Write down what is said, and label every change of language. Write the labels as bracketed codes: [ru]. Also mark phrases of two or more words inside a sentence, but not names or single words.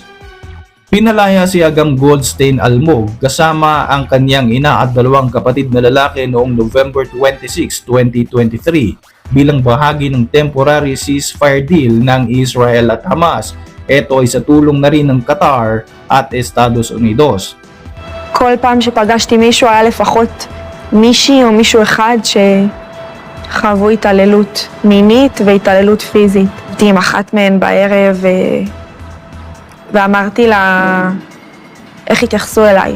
[tl] Pinalaya si Agam Goldstein Almog kasama ang kanyang ina at dalawang kapatid na lalaki noong November 26, 2023 bilang bahagi ng [en] temporary ceasefire deal [tl] ng Israel at Hamas. Ito ay sa tulong na rin ng Qatar at Estados Unidos. [he] כל פעם שפגשתי מישהו היה לפחות מישהי או מישהו אחד שחוו התעללות מינית והתעללות פיזית. הייתי עם אחת מהן בערב ואמרתי לה, איך התייחסו אלייך?